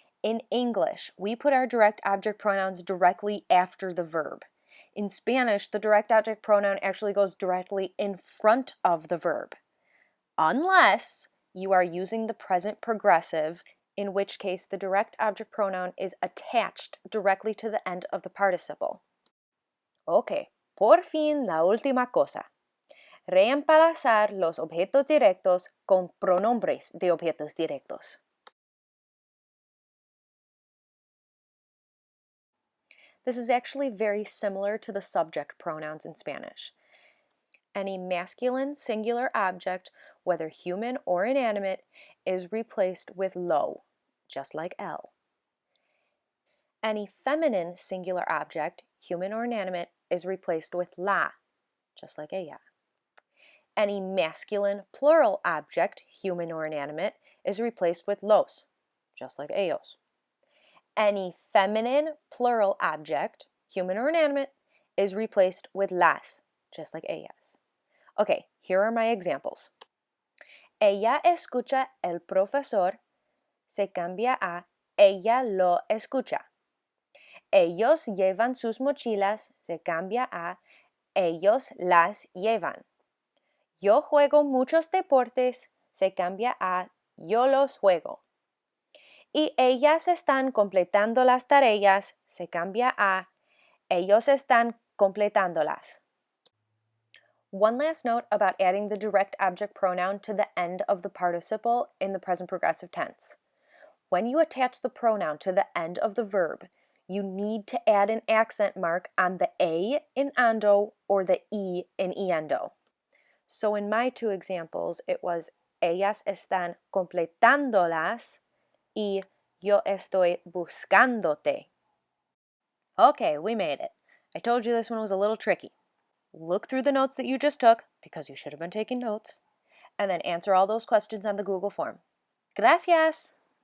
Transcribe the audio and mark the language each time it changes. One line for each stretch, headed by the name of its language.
English: In English, we put our direct object pronouns directly after the verb. In Spanish, the direct object pronoun actually goes directly in front of the verb, unless you are using the present progressive, in which case the direct object pronoun is attached directly to the end of the participle.
Spanish: Ok, por fin la última cosa. Reemplazar los objetos directos con pronombres de objetos directos.
English: This is actually very similar to the subject pronouns in Spanish. Any masculine singular object, whether human or inanimate, is replaced with lo, just like el. Any feminine singular object, human or inanimate, is replaced with la, just like ella. Any masculine plural object, human or inanimate, is replaced with los, just like ellos. Any feminine plural object, human or inanimate, is replaced with las, just like ellas. Okay, here are my examples.
Spanish: Ella escucha el profesor, se cambia a ella lo escucha. Ellos llevan sus mochilas, se cambia a ellos las llevan. Yo juego muchos deportes, se cambia a yo los juego. Y ellas están completando las tareas, se cambia a ellos están completándolas.
English: One last note about adding the direct object pronoun to the end of the participle in the present progressive tense. When you attach the pronoun to the end of the verb, you need to add an accent mark on the A in ando or the E in iendo. So in my two examples, it was
Spanish: ellas están completándolas y yo estoy buscándote.
English: Okay, we made it. I told you this one was a little tricky. Look through the notes that you just took, because you should have been taking notes, and then answer all those questions on the Google form. Gracias!